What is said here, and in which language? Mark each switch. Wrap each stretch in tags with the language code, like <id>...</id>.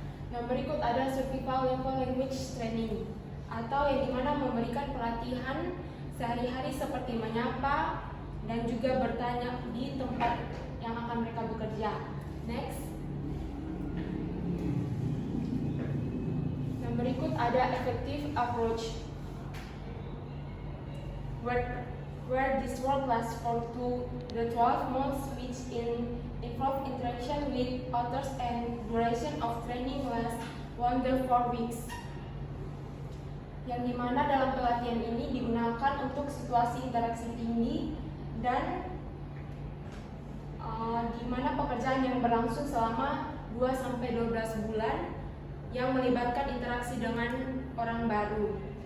<id>Yang berikut ada survival level language training, atau yang dimana memberikan pelatihan sehari-hari seperti menyapa dan juga bertanya di tempat yang akan mereka bekerja.</id> <en>Next.</en> <id>Yang berikut ada</id> <en>effective approach, where this work lasts for 2 to 12 months, which involve interaction with others, and duration of training lasts 1 to 4 weeks.</en> <id>Yang dimana dalam pelatihan ini digunakan untuk situasi interaksi tinggi dan dimana pekerjaan yang berlangsung selama 2-12 bulan yang melibatkan interaksi dengan orang baru.</id>